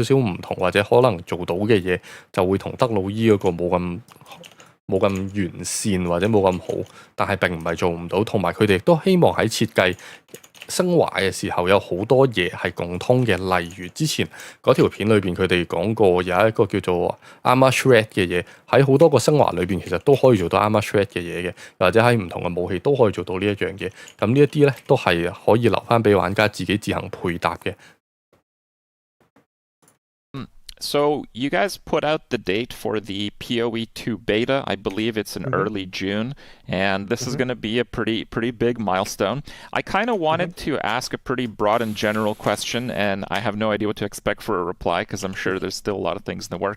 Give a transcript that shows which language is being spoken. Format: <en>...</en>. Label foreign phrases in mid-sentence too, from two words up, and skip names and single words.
<yue>少唔同，或者可能做到嘅嘢就會同德魯伊嗰個冇咁完善或者冇咁好，但係並唔係做唔到，同埋佢哋亦都希望喺設計升華嘅時候有好多嘢係共通嘅，例如之前嗰條片裏邊佢哋講過有一個叫做</yue> <en>armor shred</en> <yue>嘅嘢，喺好多個升華裏邊其實都可以做到</yue> <en>armor shred</en> <yue>嘅嘢嘅，或者喺唔同嘅武器都可以做到呢一樣嘢。咁呢一啲咧都係可以留翻俾玩家自己自行配搭嘅。</yue> <en>So you guys put out the date for the POE2 beta. I believe it's in early June, and this is going to be a pretty big milestone. I kind of wanted to ask a pretty broad and general question, and I have no idea what to expect for a reply because I'm sure there's still a lot of things in the work.</en>